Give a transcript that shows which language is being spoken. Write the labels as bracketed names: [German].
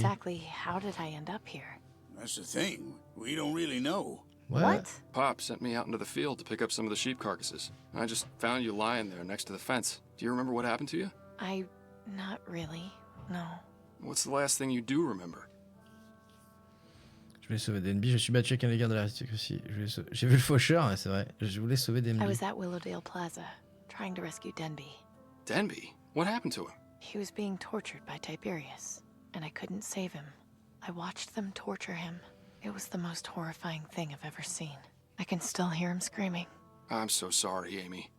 [English] Exactly how did I end up here? That's the thing. We don't really know. What? What? Pop sent me out into the field to pick up some of the sheep carcasses. I just found you lying there next to the fence. Do you remember what happened to you? Not really. No. What's the last thing you do remember? [French] Je voulais sauver Denby, je suis battu avec un des gardes de l'aristocratie. J'ai vu le faucheur, c'est vrai. Je voulais sauver Denby. [English] I was at Willowdale Plaza, trying to rescue Denby. Denby? What happened to him? He was being tortured by Tiberius, and I couldn't save him. I watched them torture him. It was the most horrifying thing I've ever seen. I can still hear him screaming. I'm so sorry, Amy.